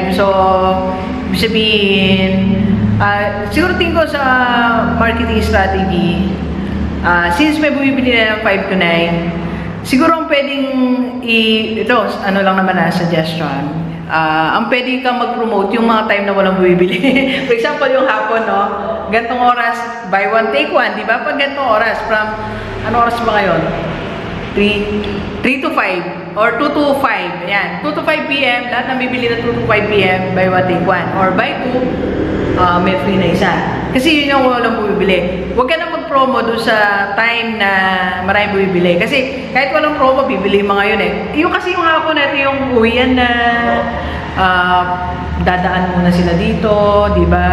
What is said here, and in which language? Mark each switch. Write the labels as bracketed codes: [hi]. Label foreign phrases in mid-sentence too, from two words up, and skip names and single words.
[tl] So, ibig sabihin, siguro tingin ko sa [en] marketing strategy, [tl] since may bumibili na ng 5 to 9, siguro ang pwedeng ito, ano lang naman suggestion, ang pwede kang mag-promote yung mga time na walang bumibili. [en] For example, [tl] yung hapon, no? Gantong oras, [en] buy one, take one, [tl] di ba? Pag gantong oras, from, ano oras ba ngayon? [en] 3 to 5 or 2 to 5. Ayan, 2 to 5 p.m. Lahat ng bibili na 2 to 5 p.m. buy one, take one. Or buy two, [tl] may free na isa. Kasi yun yung walang bumibili. Huwag ka na mag-promo doon sa time na maraming bumibili. Kasi kahit walang promo, bibili mga yun Yung kasi yung hapon na ito yung uwian na dadaan muna sila dito, di ba?